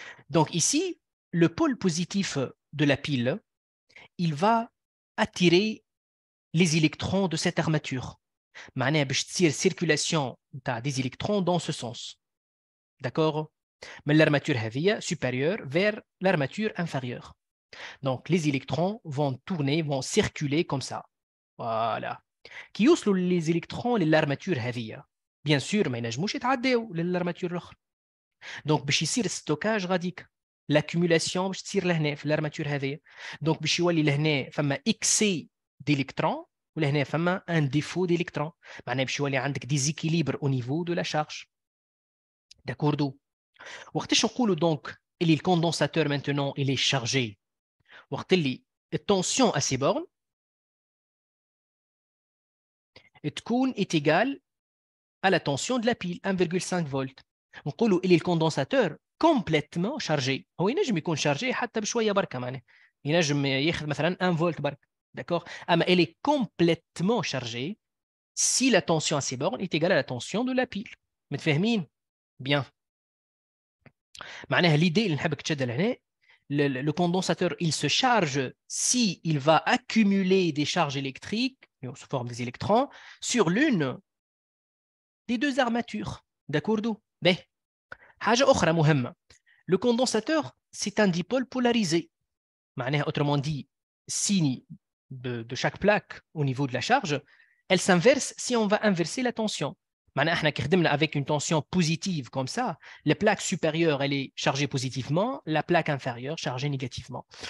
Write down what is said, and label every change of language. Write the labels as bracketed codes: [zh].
[fr] Donc ici, le pôle positif de la pile, il va attirer les électrons de cette armature. [ar] معناها باش تصير [fr] circulation des électrons dans ce sens. D'accord? Mais l'armature هذه supérieure vers l'armature inférieure. Donc les électrons vont tourner, vont circuler comme ça. Voilà. [ar] كي يوصلوا les électrons للارماتور هذه [fr] bien sûr [ar] ما ينجموش يتعداو للارماتور الاخرى. دونك باش يصير ستوكاج غاديك l'accumulation باش تصير لهنا في الارماتور هذه. دونك باش يولي لهنا فما اكسي d'électrons ولهنا فما ان ديفو d'électrons. معناها باش يولي عندك [fr] déséquilibre au niveau de la charge. داكوردو. [ar] وقتاش نقولوا [fr] دونك اللي الكوندنساتور maintenant il est chargé؟ [ar] وقت اللي [fr] التونسيون à ces bornes تكون est égale à la tension de la pile 1,5 فولت. [ar] نقولوا اللي الكوندنساتور [fr] complètement chargé. [ar] هو ينجم يكون شارجي حتى بشويه بركه معناها ينجم ياخذ مثلا 1 فولت برك. [fr] D'accord? اما elle est complètement chargée si la tension à ces bornes est égale à la tension de la pile. [ar] متفاهمين؟ [fr] Bien. معناها l'idée [ar] اللي نحبك تشد لهنا [fr] le condensateur il se charge si il va accumuler des charges électriques sous forme des électrons sur l'une des deux armatures. D'accord? [ar] Ben, حاجة أخرى مهمة. [fr] Le condensateur, c'est un dipôle polarisé. معناها, autrement dit, signe de chaque plaque au niveau de la charge, elle s'inverse si on va inverser la tension. [ar] معناها احنا كي خدمنا [fr] avec une tension positive comme ça, la plaque supérieure elle est chargée positivement, la plaque inférieure chargée négativement.